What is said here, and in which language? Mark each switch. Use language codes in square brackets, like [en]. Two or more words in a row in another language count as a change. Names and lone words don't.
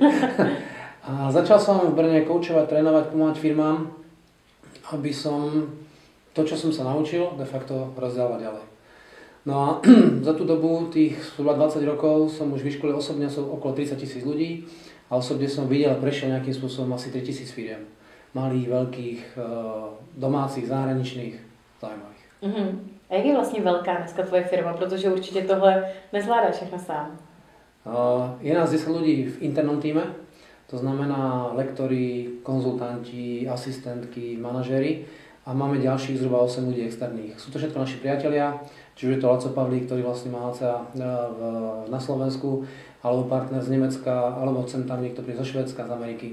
[sk] A začal som v Brne koučovať, trénovať, pomáhať firmám, aby som to, čo som sa naučil, de facto rozdával ďalej. No a za tú dobu, tých 20 rokov, som už vyškolil osobne okolo 30 000 ľudí a osobne som videl a prešiel nejakým spôsobom asi 3000 firiem. Malých, veľkých, domácich, zahraničných, zaujímavých. [cs] A jak je vlastně velká dneska tvoje firma? Protože určitě tohle nezvládáš všechno sám. [sk] Je nás 10 ľudí v internom týme, to znamená lektori, konzultanti, asistentky, manažéri a máme ďalších zhruba 8 ľudí externých. Sú to všetko naši priatelia, či už je to Laco Pavlík, ktorý vlastne má ACA na Slovensku, alebo partner z Nemecka, alebo sem tam niekto príde zo Švédska, z Ameriky.